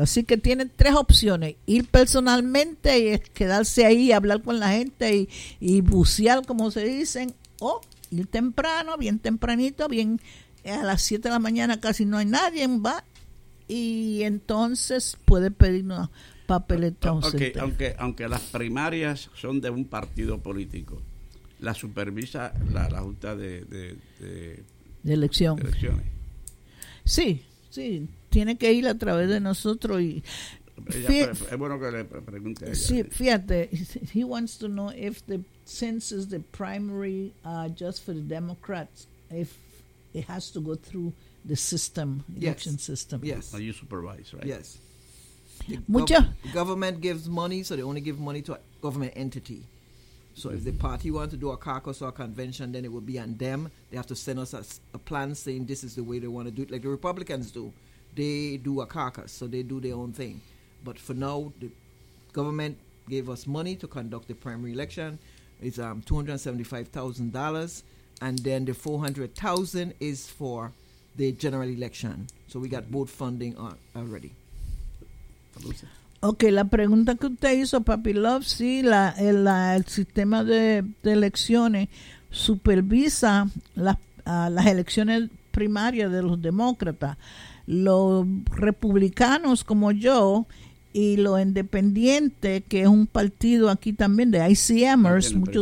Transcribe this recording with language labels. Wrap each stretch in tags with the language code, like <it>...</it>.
<es>Así que tiene tres opciones: ir personalmente y quedarse ahí, hablar con la gente y bucear, como se dicen, o ir temprano, bien tempranito, bien a las 7 de la mañana, casi no hay nadie, va y entonces puede pedir una papeleta. Okay, aunque las primarias son de un partido político, la supervisa la junta de elección. De elecciones. Sí, sí, tiene que ir a través de nosotros y es bueno que le pregunte a ella. Sí, fíjate,</es> <en>he wants to know if the census, the primary just for the Democrats, if it has to go through the system, election yes. system. Yes. Are you supervised, right? Yes. The government gives money, so they only give money to a government entity. So if the party wants to do a caucus or a convention, then it will be on them. They have to send us a plan saying this is the way they want to do it, like the Republicans do. They do a caucus, so they do their own thing. But for now, the government gave us money to conduct the primary election. It's $275,000, and then the $400,000 is for the general election. So we got both funding already.</en> <es>Okay, la pregunta que usted hizo, Papi Love, sí, el sistema de elecciones supervisa las elecciones primarias de los demócratas. Los republicanos como yo y los independientes, que es un partido aquí también de ICMers, muchos primaria.</es>